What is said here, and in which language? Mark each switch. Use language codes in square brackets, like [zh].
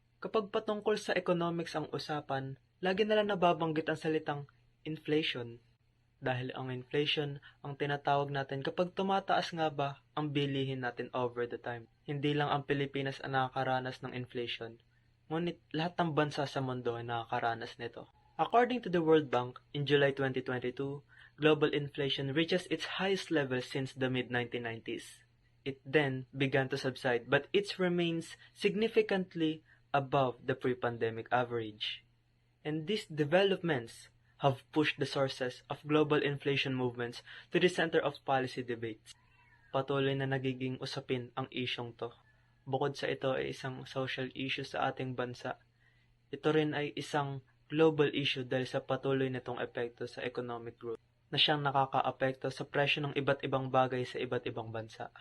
[tl] Kapag patungkol sa economics ang usapan, lagi nalang nababanggit ang salitang inflation. Dahil ang inflation ang tinatawag natin kapag tumataas nga ba ang bilihin natin [en] over the time. [tl] Hindi lang ang Pilipinas ang nakakaranas ng inflation, ngunit lahat ng bansa sa mundo ay nakakaranas nito. [en] According to the World Bank, in July 2022, global inflation reaches its highest level since the mid-1990s. It then began to subside, but it remains significantly above the pre-pandemic average. And these developments have pushed the sources of global inflation movements to the center of policy debates. [tl] Patuloy na nagiging usapin ang isyong to. Bukod sa ito ay isang social issue sa ating bansa, ito rin ay isang global issue dahil sa patuloy nitong epekto sa economic growth na siyang nakakaapekto sa presyo ng iba't ibang bagay sa iba't ibang bansa.